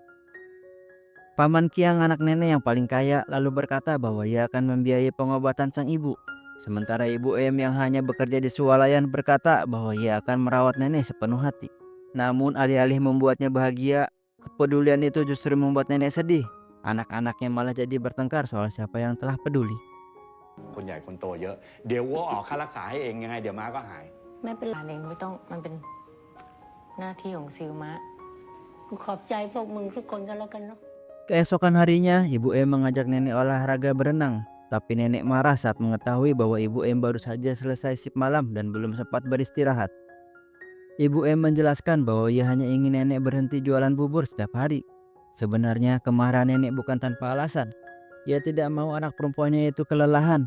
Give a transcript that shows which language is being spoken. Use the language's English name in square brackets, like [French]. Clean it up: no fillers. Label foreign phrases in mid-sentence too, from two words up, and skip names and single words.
[Indonesian] Paman Kiang, anak nenek yang paling kaya, lalu berkata bahwa ia akan membiayai pengobatan sang ibu. Sementara ibu M yang hanya bekerja di swalayan berkata bahwa ia akan merawat nenek sepenuh hati. Namun alih-alih membuatnya bahagia, kepedulian itu justru membuat nenek sedih. Anak-anaknya malah jadi bertengkar soal siapa yang telah peduli. [Thai] คนใหญ่คนโตเยอะเดี๋ยววัวออกค่ารักษาให้เองยังไงเดี๋ยวม้าก็หาย ไม่เป็นไร อ่านเองไม่ต้องมันเป็นหน้าที่ของซิลมะ กูขอบใจพวกมึงทุกคนกันแล้วกันเนาะ [Indonesian] Keesokan harinya, Ibu M mengajak nenek olahraga berenang. Tapi nenek marah saat mengetahui bahwa Ibu M baru saja selesai shift malam dan belum sempat beristirahat. Ibu M menjelaskan bahwa ia hanya ingin nenek berhenti jualan bubur setiap hari. Sebenarnya kemarahan nenek bukan tanpa alasan. Ia tidak mau anak perempuannya itu kelelahan.